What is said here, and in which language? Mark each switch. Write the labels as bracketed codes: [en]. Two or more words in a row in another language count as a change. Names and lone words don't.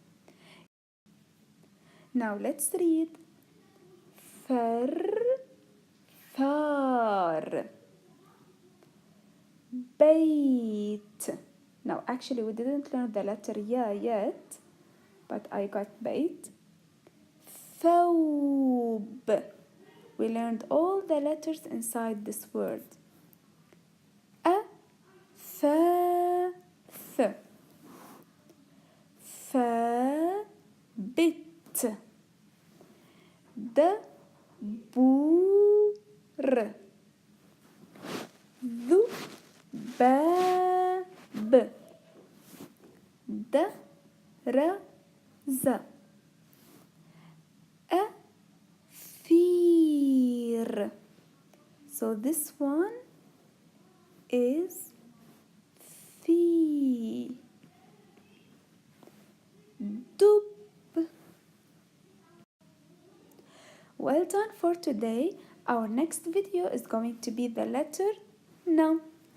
[en] Now let's read. [ar] ثار بيت. [en] Now actually we didn't learn the letter ya yet, but I got bait. [ar] ثوب. [en] We learned all the letters inside this word. [ar] أثاث ثابت دبور ذباب درز أثير. [en] So this one is ثي. [ar] دب. [en] Well done for today. Our next video is going to be the letter N.